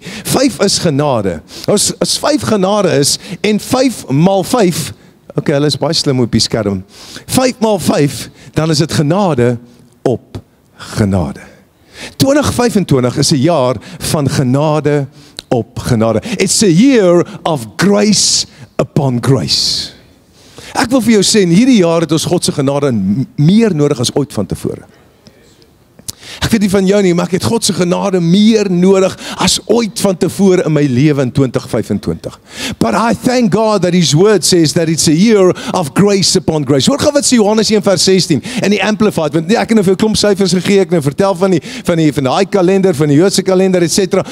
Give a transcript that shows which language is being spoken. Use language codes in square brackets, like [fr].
[af] 5 is genade. As 5 genade is, en 5 maal 5, okay, hulle is baie slim op die skerm. 5 maal 5, dan is dit genade op genade. 2025 is 'n jaar van genade op genade. [en] It's a year of grace upon grace. [af] Ek wil vir jou sê, in hierdie jaar het ons God se genade meer nodig as ooit van tevore. Ek Ek weet nie van jou nie, maar ek het God se genade meer nodig as ooit van tevore in my lewe in 2025. [en] But I thank God that His word says that it's a year of grace upon grace. [af] Hoor gou wat sê Johannes 1 vers 16 in die Amplified, want ek het nou vir 'n klomp syfers gegee, ek nou vertel van die kalender, van die Joodse kalender, etc.